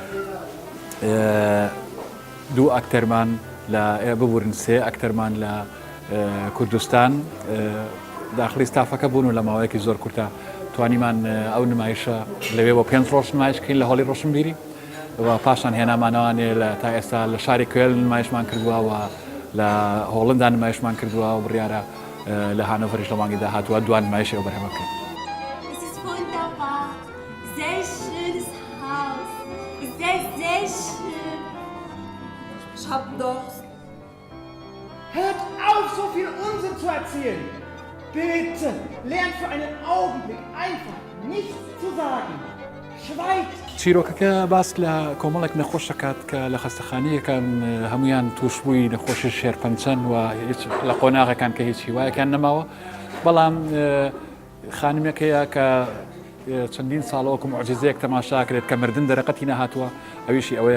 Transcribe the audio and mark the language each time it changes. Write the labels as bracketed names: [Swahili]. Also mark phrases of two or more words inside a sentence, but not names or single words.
[Central Kurdish] دوو ئەکتەرمان لە ببورن سێ ئەکتەرمان لە کوردستان داخلی ستافەکە بوون و لە ماوەیەکی زۆر کورتە توانیمان ئەو نمایشە لەوێ بۆ 5 ڕۆژ نمایشکەین لە هۆڵی ڕۆشنبیری و پاشان هێنامانەوانێ لە تا ئێستا لە شاری کوێل نمایشمان کردووە و لە هۆڵندا نمایشمان کردووە و بڕیارە لە هانۆڤەریش لە مانگی داهاتووە دوان نمایشی ئەو بەرهەمە بکەین. [German] Ich hab Durst. Hört auf, so viel Unsinn zu erzählen. Bitte, lernt für einen Augenblick einfach nichts zu sagen. Schweigt. [Central Kurdish] چیرۆکەکە باس لە کۆمەڵێک نەخۆش دەکات کە لە خەستەخانەیەکان هەمویان تووشبووی نەخۆشی شێرپەنچەند و هیچ لە قۆناغەکان کە هیچ هیوایەکان نەماوە بەڵام خانمێکەیە کە چەندین ساڵەوەکو معجزەیەک تەماشا کرێت کە مردن دەرەقەتی نەهاتووە ئەویشی ئەوەیە